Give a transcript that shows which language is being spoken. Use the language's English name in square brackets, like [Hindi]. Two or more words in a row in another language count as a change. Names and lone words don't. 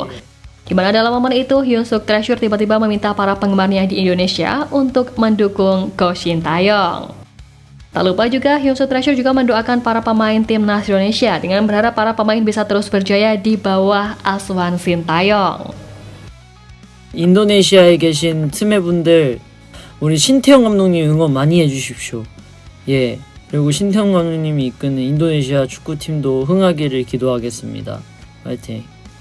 [Indonesian] Di mana dalam momen itu, Hyunsuk Treasure tiba-tiba meminta para penggemarnya di Indonesia untuk mendukung Ko Shin Taeyong. Tak lupa juga, Hyunsuk Treasure juga mendoakan para pemain timnas Indonesia dengan berharap para pemain bisa terus berjaya di bawah asuhan Sintayong. [Korean] 인도네시아에 계신 트메분들, 우리 신태영 감독님 응원 많이 해주십시오. 예, 그리고 신태영 감독님이 이끄는 인도네시아 축구팀도 흥하기를 기도하겠습니다. 파이팅!